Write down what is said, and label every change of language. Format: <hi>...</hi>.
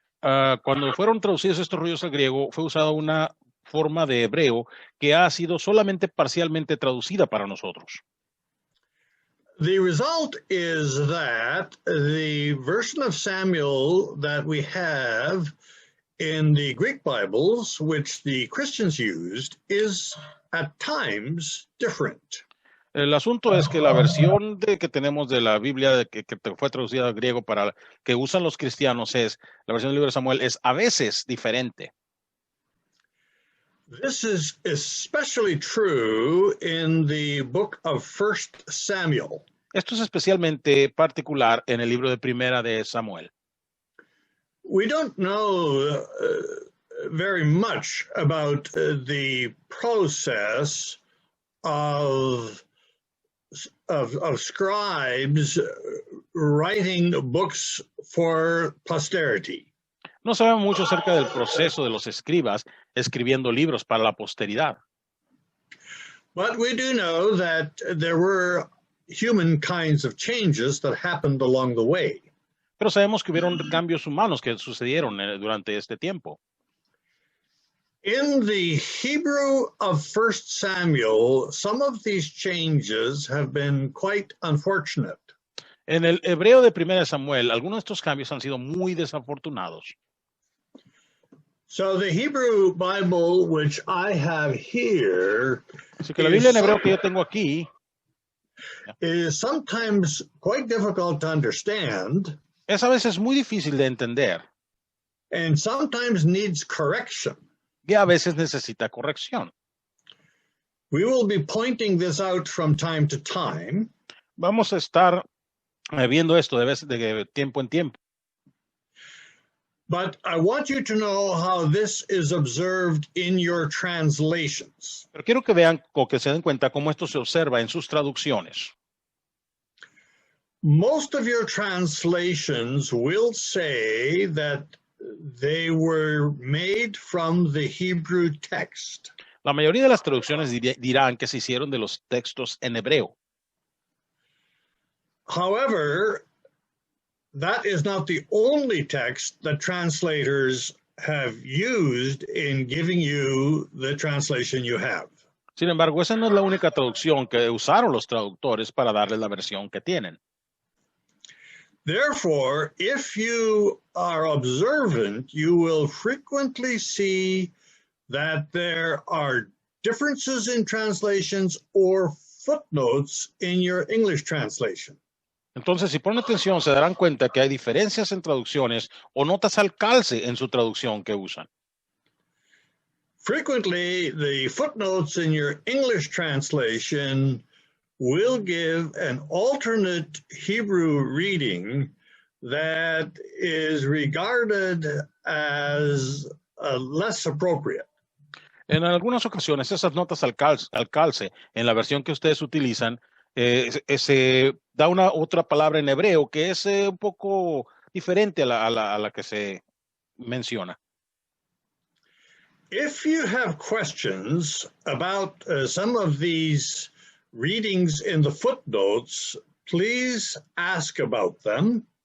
<es>Cuando fueron traducidos estos rollos al griego, fue usada una forma de hebreo que ha sido solamente parcialmente traducida para nosotros.</es> <en>The result is that the version of Samuel that we have in the Greek Bibles, which the Christians used, is at times different.</en> <es>El asunto es que la versión que tenemos de la Biblia que fue traducida al griego para que usan los cristianos la versión del libro de Samuel es a veces diferente.</es> <en>This is especially true in the book of 1 Samuel.</en> <es>Esto es especialmente particular en el libro de Primera de Samuel.</es> <en>We don't know very much about the process of scribes writing books for posterity.</en> <es>No sabemos mucho acerca del proceso de los escribas escribiendo libros para la posteridad.</es> <en>But we do know that there were human kinds of changes that happened along the way.</en> <es>Pero sabemos que hubieron cambios humanos que sucedieron durante este tiempo.</es> <en>In the Hebrew of 1 Samuel, some of these changes have been quite unfortunate.</en> <es>En el hebreo de Primera de Samuel, algunos de estos cambios han sido muy desafortunados.</es> <en>So the Hebrew Bible which I have here</en> <es>Así que la Biblia en hebreo que yo tengo aquí</es> <en>is sometimes quite difficult to understand</en> <es>es a veces muy difícil de entender</es> <en>and sometimes needs correction.</en> <es>y a veces necesita corrección.</es> <en>We will be pointing this out from time to time.</en> <es>Vamos a estar viendo esto de tiempo en tiempo.</es> <en>But I want you to know how this is observed in your translations.</en> <es>Pero quiero que vean o que se den cuenta cómo esto se observa en sus traducciones.</es> <en>Most of your translations will say that they were made from the Hebrew text.</en> <es>La mayoría de las traducciones dirán que se hicieron de los textos en hebreo.</es> <en>However, that is not the only text that translators have used in giving you the translation you have.</en> <es>Sin embargo, esa no es la única traducción que usaron los traductores para darles la versión que tienen.</es> <en>Therefore, if you are observant, you will frequently see that there are differences in translations or footnotes in your English translation.</en> <es>Entonces, si ponen atención, se darán cuenta que hay diferencias en traducciones o notas al calce en su traducción que usan.</es> <en>Frequently, the footnotes in your English translation will give an alternate Hebrew reading that is regarded as less appropriate.</en> <es>En algunas ocasiones, esas notas al calce en la versión que ustedes utilizan, se da una otra palabra en hebreo que es un poco diferente a la que se menciona.</es> <en>If you have questions about some of these readings in the footnotes, please ask about them.</en>